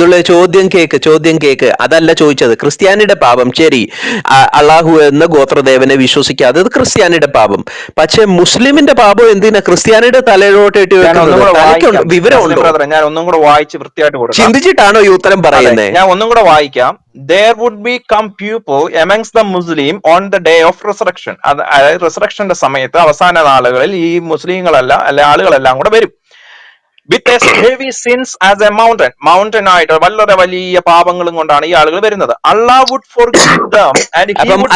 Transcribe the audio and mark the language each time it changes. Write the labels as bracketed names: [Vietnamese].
[Malayalam] ചോദ്യം കേക്ക്. അതല്ല ചോദിച്ചത്. ക്രിസ്ത്യാനിയുടെ പാപം ശരി, അള്ളാഹു എന്ന ഗോത്രദേവനെ വിശ്വസിക്കാതെ അത് ക്രിസ്ത്യാനിയുടെ പാപം. പക്ഷെ മുസ്ലിമിന്റെ പാപം എന്തിനാ ക്രിസ്ത്യാനിയുടെ തലയിലോട്ട് ഇട്ട് വെക്കുന്നത്? വിവരമുണ്ടോ? ഞാൻ ഒന്നും കൂടെ വായിച്ച് വൃത്തിയായിട്ട് കൊടുക്കാം. ചിന്തിച്ചിട്ടാണോ ഈ ഉത്തരം പറയുന്നത്? ഞാൻ ഒന്നും കൂടെ വായിക്കാം. [English] There would be come people amongst the Muslim on the day of resurrection. [Malayalam] അതായത് റിസറക്ഷന്റെ സമയത്ത് അവസാന നാളുകളിൽ ഈ മുസ്ലിങ്ങളെല്ലാം അല്ലെ ആളുകളെല്ലാം കൂടെ വരും. [English] With as heavy sins as a mountain [Malayalam] ആയിട്ട് വളരെ വലിയ പാപങ്ങളും കൊണ്ടാണ് ഈ ആളുകൾ വരുന്നത്. [English] Allah would forgive them and he would